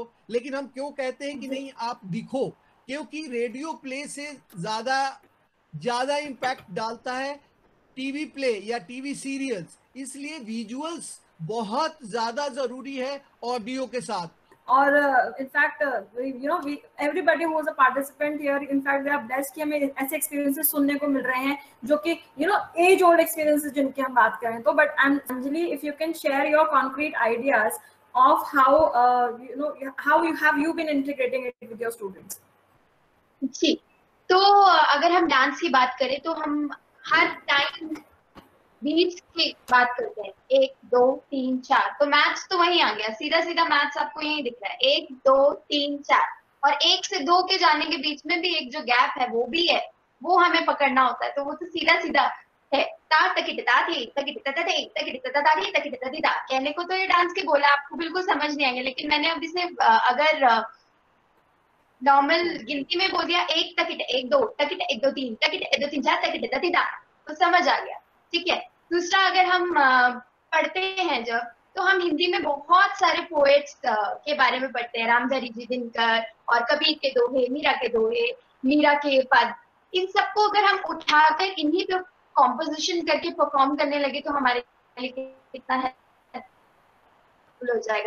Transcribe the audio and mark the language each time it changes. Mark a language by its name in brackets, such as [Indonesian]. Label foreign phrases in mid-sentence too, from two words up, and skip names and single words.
[Hindi] लेकिन हम क्यों कहते हैं कि नहीं आप दिखो, क्योंकि [English] radio play [Hindi] से ज्यादा इम्पैक्ट डालता है [English] TV play [Hindi] या [English] TV serials, [Hindi] इसलिए विजुअल्स बहुत ज्यादा जरूरी है ऑडियो के साथ। [English] और in fact you know everybody who is a participant here, in fact they are blessed [Hindi] कि हमें ऐसे एक्सपीरियंसेस सुनने को मिल रहे हैं जो कि [English] you know as old experiences [Hindi] जिनकी हम बात करें तो। [English] बट अंजलि, if you can share your concrete ideas of how you know how you have you been integrating it with your students. [Hindi] जी, तो अगर हम डांस की बात करें तो हम हर [English] time beats [Hindi] की बात करते हैं, 1 2 3 4, तो मैथ्स तो वही आ गया, सीधा सीधा मैथ्स आपको यही दिख रहा है, 1 2 3 4, और 1 से 2 के जाने के बीच में भी एक जो गैप है वो भी है, वो हमें पकड़ना होता है। तो वो तो सीधा सीधा है, ता तकिट ता थी तकिट ता थे तकिट ता ता थी तकिट ता थी ता। कहने को तो ये डांस के बोला आपको बिल्कुल समझ नहीं आएंगे, लेकिन मैंने अब इसे अगर नॉर्मल गिनती में बोल दिया, 1 तकिट 1 2 तकिट 1 2 3 तकिट 1 2 3 4 तकिट ता थी ता, तो समझ आ गया। ठीक है, दूसरा अगर हम पढ़ते हैं जब, तो हम हिंदी में बहुत सारे पोएट्स के बारे में पढ़ते हैं, रामधारी जी दिनकर और कबीर के दोहे, मीरा के दोहे, मीरा के पद, इन सबको अगर हम उठाकर इन्हीं पे कॉम्पोजिशन करके परफॉर्म करने लगे तो हमारे लिए कितना हेल्पफुल हो जाएगा।